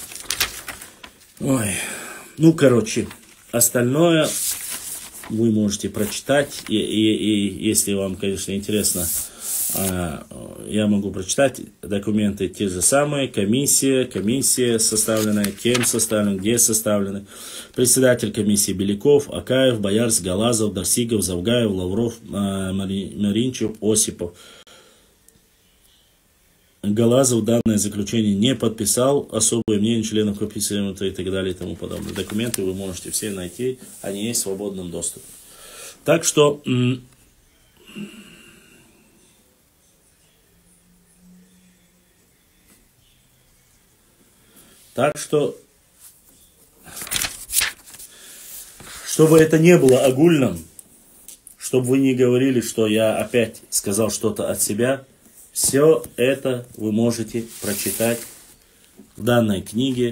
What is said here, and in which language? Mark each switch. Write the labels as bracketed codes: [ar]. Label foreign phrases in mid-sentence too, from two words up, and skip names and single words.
[ru] Остальное вы можете прочитать, и если вам, конечно, интересно, я могу прочитать документы те же самые, комиссия составленная, кем составлена, где составлены, председатель комиссии Беляков, Акаев, Боярс, Галазов, Дарсигов, Завгаев, Лавров, Маринчев, Осипов. Галазов данное заключение не подписал, особое мнение членов комиссии и так далее и тому подобное. Документы вы можете все найти, они есть в свободном доступе. Так что чтобы это не было огульным, чтобы вы не говорили, что я опять сказал что-то от себя, все это вы можете прочитать в данной книге.